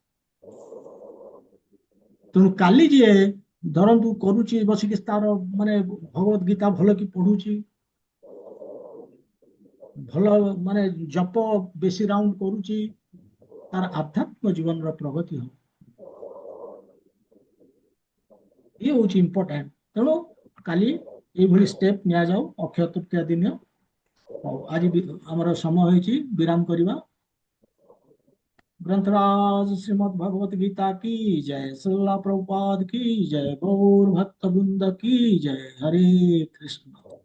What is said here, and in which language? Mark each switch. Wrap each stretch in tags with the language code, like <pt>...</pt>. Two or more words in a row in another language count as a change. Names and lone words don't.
<or>ତେଣୁ କାଲି ଯିଏ ଧରନ୍ତୁ କରୁଛି ବସିକି, ତାର ମାନେ ଭଗବତ ଗୀତା ଭଲ କି ପଢୁଛି, ଭଲ ମାନେ ଜପ ବେଶୀ ରାଉଣ୍ଡ କରୁଛି, ତାର ଆଧ୍ୟାତ୍ମିକ ଜୀବନର ପ୍ରଗତି ହବ। ଇଏ ହଉଛି ଇମ୍ପୋର୍ଟାଣ୍ଟ। ତେଣୁ କାଲି ଏଇଭଳି ଷ୍ଟେପ ନିଆଯାଉ ଅକ୍ଷୟ ତୃତୀୟା ଦିନ। ହଉ, ଆଜି ଆମର ସମୟ ହେଇଛି, ବିରାମ କରିବା।</or> <hi>ग्रंथराज श्रीमद् भगवत गीता की जय, श्रील प्रभुपाद की जय, गौर भक्त वृंद की जय। हरे कृष्ण।</hi>